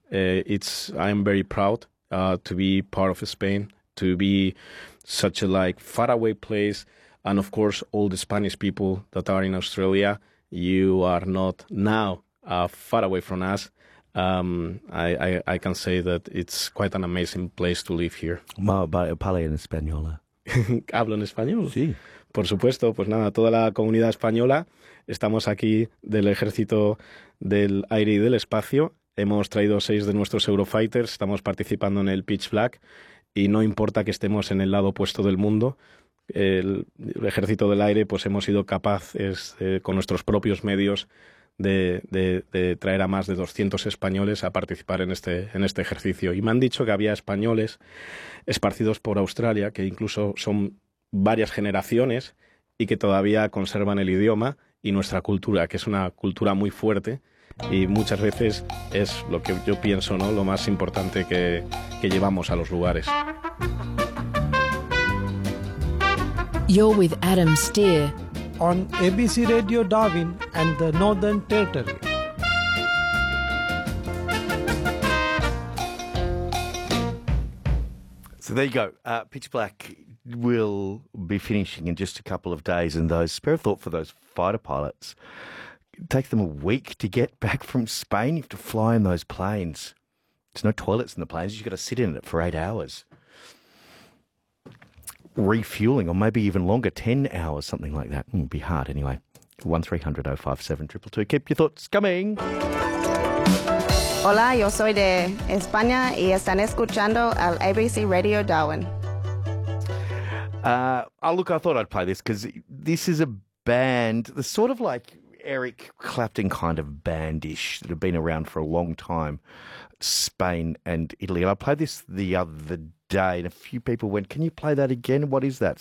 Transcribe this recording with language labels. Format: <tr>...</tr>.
<en>I am very proud to be part of Spain, to be such a like faraway place. And of course, all the Spanish people that are in Australia, you are not now far away from us. I can say that it's quite an amazing place to live here.</en> <es>Bueno, para hablar en español. Hablo en español. Sí. Por supuesto, pues nada, toda la comunidad española, estamos aquí del Ejército del Aire y del Espacio. Hemos traído 6 de nuestros Eurofighters, estamos participando en el Pitch Black y no importa que estemos en el lado opuesto del mundo, el Ejército del Aire, pues hemos sido capaces, con nuestros propios medios, de traer a más de 200 españoles a participar en este ejercicio. Y me han dicho que había españoles esparcidos por Australia, que incluso son varias generaciones y que todavía conservan el idioma y nuestra cultura, que es una cultura muy fuerte y muchas veces es lo que yo pienso, ¿no? Lo más importante que llevamos a los lugares.</es> <en>You're with Adam Steer on ABC Radio Darwin and the Northern Territory. So there you go. Pitch Black will be finishing in just a couple of days. And those, spare a thought for those fighter pilots. It takes them a week to get back from Spain. You have to fly in those planes. There's no toilets in the planes. You've got to sit in it for 8 hours. Refueling, or maybe even longer, 10 hours, something like that. It'd be hard anyway. 1300 057 222. Keep your thoughts coming.</en> <es>Hola, yo soy de España y están escuchando al ABC Radio Darwin.</es> <en>Look, I thought I'd play this because this is a band, the sort of like Eric Clapton kind of bandish that have been around for a long time, Spain and Italy. And I played this the other day and a few people went, can you play that again? What is that?</en>